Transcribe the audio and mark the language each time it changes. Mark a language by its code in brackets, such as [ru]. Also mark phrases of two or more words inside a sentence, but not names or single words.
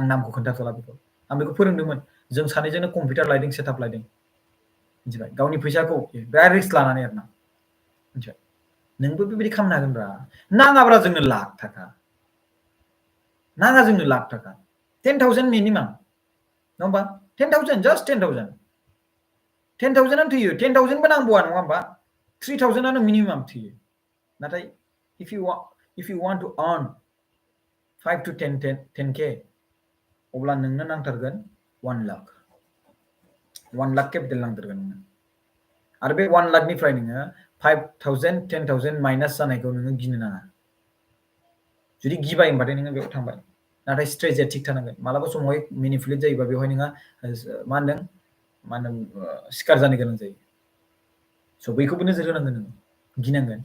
[brx] नामखौ खोन्थाथ'ला बेखौ आं बेखौ फोरोंदोंमोन जों सानैजोंनो कम्पिउटार लायदों सेटआप लायदों मिथिबाय गावनि फैसाखौ बिराद रिस्क लानानै आरोना मिथिबाय नोंबो बेबायदि खालामनो हागोनब्रा नाङाब्रा जोंनो लाख थाखा नाङा जोंनो लाख थाखा 10,000 मिनिमाम नङा होमबा 10,000 जास्ट 10,000 आनो थैयो 10,000 बो नांबावा नङा होमबा 3,000 आनो मिनिमाम थैयो नाथाय [en] if you want to earn [brx] 5 to 10K अब्ला नोंनो नांथारगोन 1 लाख 1 लाख केपिटेल नांथारगोन नोंनो आरो बे 1 लाखनिफ्राय नोङो 5,000 10,000 माइनास जानायखौ नोङो गिनो नाङा जुदि गिबाय होनबाथाय नोङो बेयाव थांबाय नाथाय स्ट्रेटेजिया थिग थानांगोन मालाबा समावहाय मेनिपुलेट जायोबा बेवहाय नोंहा मा होनदों सिखार जानो गोनां जायो स' बैखौबो नोजोर होनांगोन नोङो गिनांगोन